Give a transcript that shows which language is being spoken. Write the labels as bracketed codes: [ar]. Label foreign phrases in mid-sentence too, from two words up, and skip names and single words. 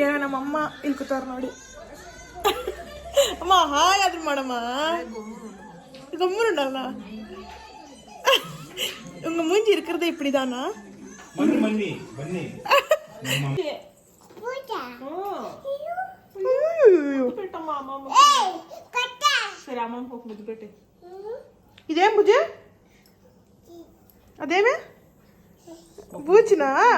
[kn] ನಮ್ಮಮ್ಮ ಇಲ್ಲಿ ಕೂತಾರ ನೋಡಿ. ಅಮ್ಮ ಹಾಯ್ ಆದ್ರೂ ಮಾಡಮ್ಮ. [ta] ಗಮ್ಮನುಂಡಲ್ಲ உங்க மூஞ்சி இருக்கிறதே இப்படிதானா? [te] ఇదేం బుజ్జి? అదేమే బూచినా?